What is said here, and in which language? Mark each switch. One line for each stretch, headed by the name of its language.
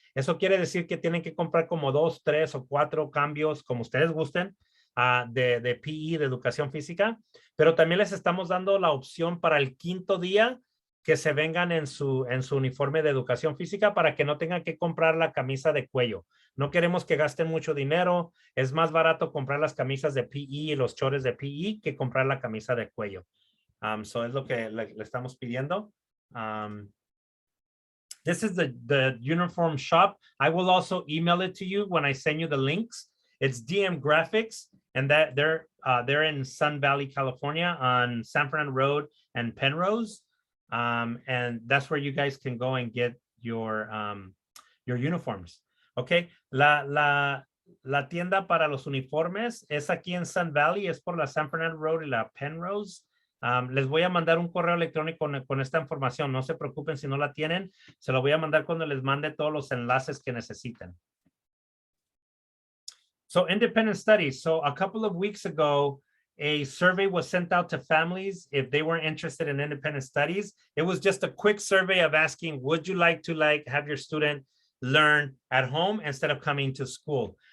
Spanish: Eso quiere decir que tienen que comprar como 2, 3 o 4 cambios, como ustedes gusten, de PE, de educación física, pero también les estamos dando la opción para el quinto día que se vengan en su uniforme de educación física para que no tengan que comprar la camisa de cuello. No queremos que gasten mucho dinero. Es más barato comprar las camisas de PE y los chores de PE que comprar la camisa de cuello. So es lo que le estamos pidiendo.
English: This is the uniform shop. I will also email it to you when I send you the links. It's DM Graphics, and that they're in Sun Valley, California, on San Fernando Road and Penrose. And that's where you guys can go and get your uniforms.
Spanish: Okay, la tienda para los uniformes es aquí en Sun Valley, es por la San Fernando Road y la Penrose. Les voy a mandar un correo electrónico con esta información. No se preocupen si no la tienen. Se lo voy a mandar cuando les mande todos los enlaces que necesiten.
English: So independent studies. So a couple of weeks ago, a survey was sent out to families if they were interested in independent studies. It was just a quick survey of asking, would you like to have your student learn at home instead of coming to school?